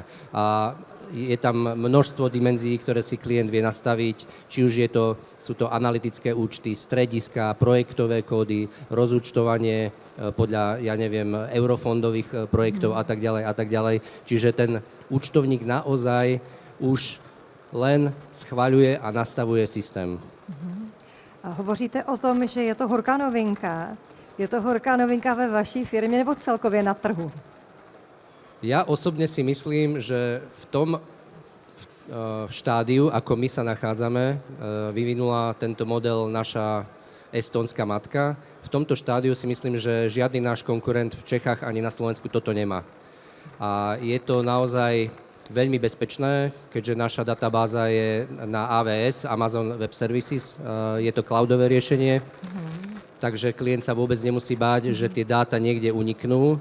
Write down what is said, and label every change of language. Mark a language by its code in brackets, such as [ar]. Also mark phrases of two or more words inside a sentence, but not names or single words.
[sk] A je tam množstvo dimenzií, ktoré si klient vie nastaviť, či už sú to analytické účty, strediska, projektové kódy, rozúčtovanie podľa, eurofondových projektov a tak ďalej. Čiže ten účtovník naozaj už len schvaľuje a nastavuje systém. [cs] A hovoříte o tom, že je to horká novinka. Je to horká novinka ve vaší firmě nebo celkově na trhu? [sk] Ja osobne si myslím, že v tom štádiu, ako my sa nachádzame, vyvinula tento model naša estónska matka. V tomto štádiu si myslím, že žiadny náš konkurent v Čechách ani na Slovensku toto nemá. A je to naozaj veľmi bezpečné, keďže naša databáza je na AWS, Amazon Web Services, je to cloudové riešenie, takže klient sa vôbec nemusí báť, že tie dáta niekde uniknú.